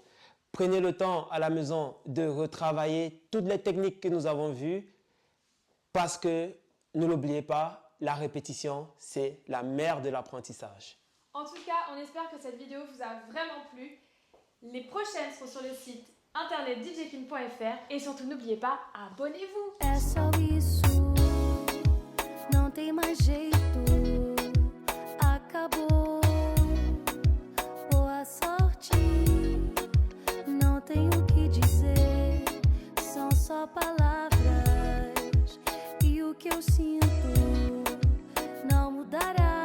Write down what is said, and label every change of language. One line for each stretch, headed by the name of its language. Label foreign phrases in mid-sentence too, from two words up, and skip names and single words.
French: Prenez le temps à la maison de retravailler toutes les techniques que nous avons vues parce que, ne l'oubliez pas, la répétition, c'est la mère de l'apprentissage. En tout cas, on espère que cette vidéo vous a vraiment plu. Les prochaines seront sur le site internet djkin.fr et surtout n'oubliez pas, abonnez-vous.
Portuguese: É só isso, não tem mais jeito, acabou. Boa sorte, não tenho o que dizer, são só palavras e o que eu sinto não mudará.